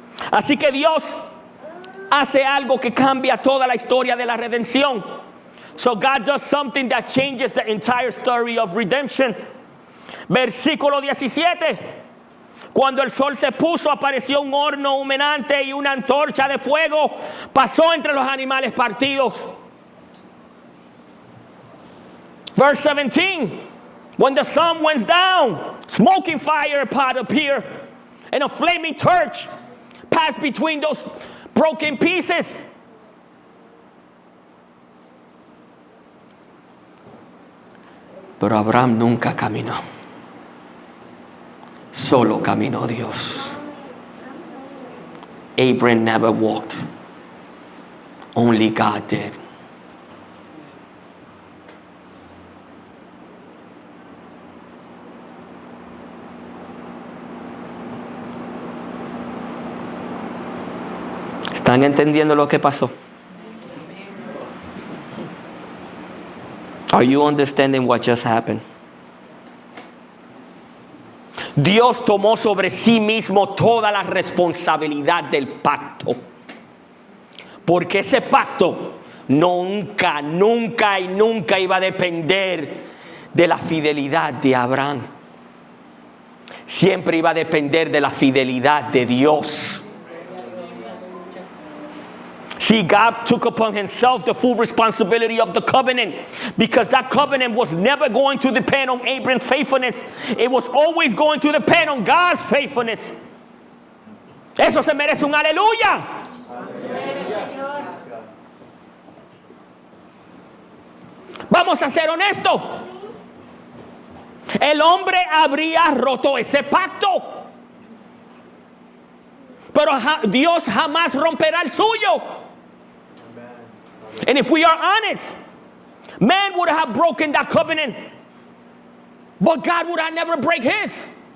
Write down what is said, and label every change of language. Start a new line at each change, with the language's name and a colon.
Spanish: Así que Dios hace algo que cambia toda la historia de la redención.
English: So God does something that changes the entire story of redemption.
Spanish: Versículo 17. Cuando el sol se puso, apareció un horno humeante y una antorcha de fuego pasó entre los animales partidos.
English: Verse 17. When the sun went down, smoking fire pot appeared, and a flaming torch passed between those broken pieces.
Spanish: Pero Abraham nunca caminó. Solo caminó Dios.
English: Abraham never walked. Only God did.
Spanish: ¿Están entendiendo lo que pasó?
English: Are you understanding what just happened?
Spanish: Dios tomó sobre sí mismo toda la responsabilidad del pacto. Porque ese pacto nunca iba a depender de la fidelidad de Abraham. Siempre iba a depender de la fidelidad de Dios.
English: See, God took upon himself the full responsibility of the covenant, because that covenant was never going to depend on Abraham's faithfulness. It was always going to depend on God's faithfulness.
Spanish: Eso se merece un aleluya. Vamos a ser honestos. El hombre habría roto ese pacto, pero Dios jamás romperá el suyo.
English: And if we are honest, man would have broken that covenant, but God would have never break his.